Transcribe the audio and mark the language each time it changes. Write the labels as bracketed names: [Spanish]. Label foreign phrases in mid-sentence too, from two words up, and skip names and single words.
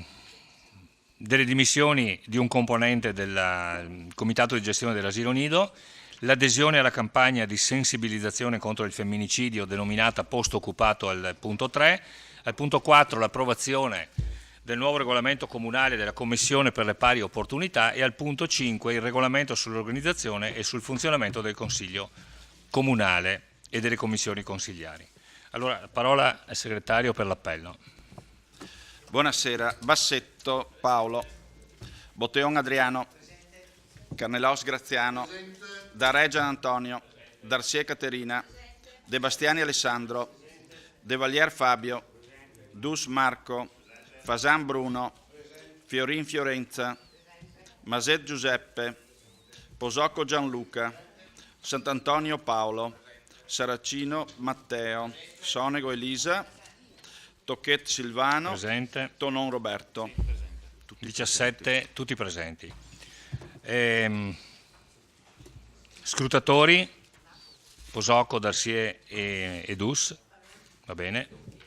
[Italian] dimissioni di un componente del Comitato di gestione dell'Asilo Nido, l'adesione alla campagna di sensibilizzazione contro il femminicidio denominata Posto Occupato al punto 3, al punto 4 l'approvazione del nuovo regolamento comunale della Commissione per le pari opportunità e al punto 5 il regolamento sull'organizzazione e sul funzionamento del Consiglio Comunale e delle commissioni consigliari. Allora, la parola al segretario per l'appello. Buonasera. Bassetto Paolo, Botteon Adriano, Carnelos Graziano, Dareggian Antonio, Darcier Caterina, De Bastiani Alessandro, De Valier Fabio, Dus Marco, Fasan Bruno, Fiorin Fiorenza, Maset Giuseppe, Posocco Gianluca, Sant'Antonio Paolo, Saracino Matteo, Sonego Elisa, Tocchet Silvano, Presente. Tonon Roberto. 17, tutti presenti. Scrutatori, Posocco, Darcier e Dus, va bene.